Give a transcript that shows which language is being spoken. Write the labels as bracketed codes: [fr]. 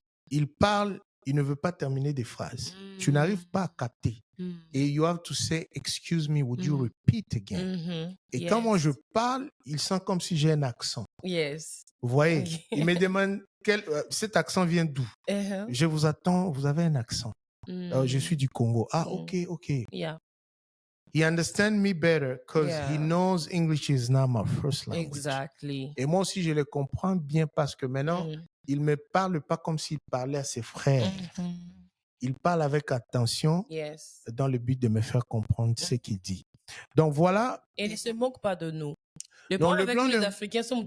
[fr] Il parle, il ne veut pas terminer des phrases. Tu n'arrives pas à capter. [en] Et you have to say, excuse me, would you repeat again? [fr] Et quand moi je parle, il sent comme si j'ai un accent. Vous voyez, il me demande, cet accent vient d'où? Je vous attends, vous avez un accent. Je suis du Congo. Ah, ok. [en] He understands me better because he knows English is not my first language. Exactly. [fr] Et moi aussi, je le comprends bien parce que maintenant, il ne me parle pas comme s'il parlait à ses frères. Il parle avec attention dans le but de me faire comprendre ce qu'il dit. Donc voilà. Et il ne se moque pas de nous. Le problème avec les Africains,